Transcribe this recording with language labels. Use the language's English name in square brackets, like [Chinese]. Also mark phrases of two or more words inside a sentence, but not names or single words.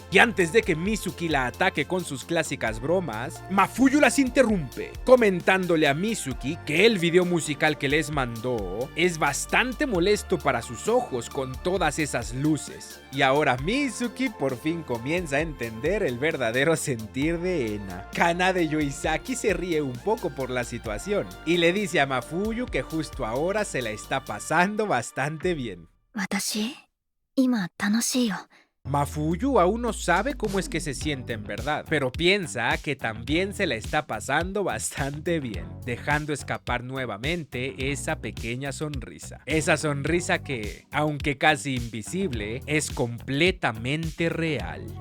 [Spanish] Y antes de que Mizuki la ataque con sus clásicas bromas, Mafuyu las interrumpe, comentándole a Mizuki que el video musical que les mandó es bastante molesto para sus ojos con todas esas luces. Y ahora Mizuki por fin comienza a entender el verdadero sentir de Ena. Kanade Yoisaki se ríe un poco por la situación y le dice a Mafuyu que justo ahora se la está pasando bastante bien. [Japanese] 私、今楽しいよ。 [Spanish] Mafuyu aún no sabe cómo es que se siente en verdad, pero piensa que también se la está pasando bastante bien, dejando escapar nuevamente esa pequeña sonrisa. Esa sonrisa que, aunque casi invisible, es completamente real.